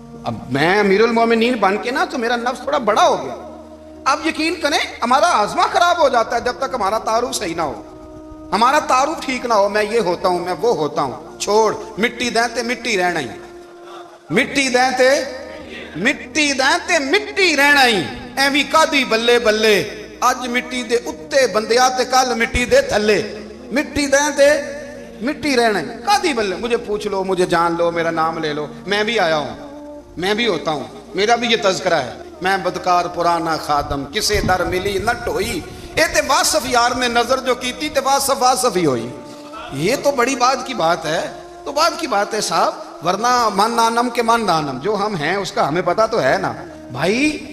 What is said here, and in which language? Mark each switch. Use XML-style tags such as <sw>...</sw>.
<ur>اب میں امیر المومنین بن کے نا تو میرا نفس تھوڑا بڑا ہو گیا. آپ یقین کریں ہمارا ہاضمہ خراب ہو جاتا ہے جب تک ہمارا تعارف صحیح نہ ہو, ہمارا تعارف ٹھیک نہ ہو. میں یہ ہوتا ہوں, میں وہ ہوتا ہوں,</ur> <pa>چھوڑ مٹی دیں تے مٹی رہنا ہی, مٹی دیں تے مٹی دیں تے مٹی رہنا ہی. ایویں کادی بلے بلے اج مٹی دے اتے بندیا تے کل مٹی دے تھلے, مٹی دیں تے مٹی رہنا ہی.</pa> <ur>کادی بلے, مجھے پوچھ لو, مجھے جان لو, میرا نام لے لو, میں بھی آیا ہوں, میں بھی ہوتا ہوں, میرا بھی یہ تذکرہ ہے.</ur> <pa>میں بدکار پرانا خادم کسے در ملی نہ ٹوئی, اے تے واصف یار نے نظر جو کی تھی تے واصف واصف ہی ہوئی.</pa> <ur>یہ تو بڑی بات کی بات ہے, تو بات کی بات ہے صاحب, ورنہ من نانم کے من نانم, جو ہم ہیں اس کا ہمیں پتا تو ہے نا بھائی.</ur>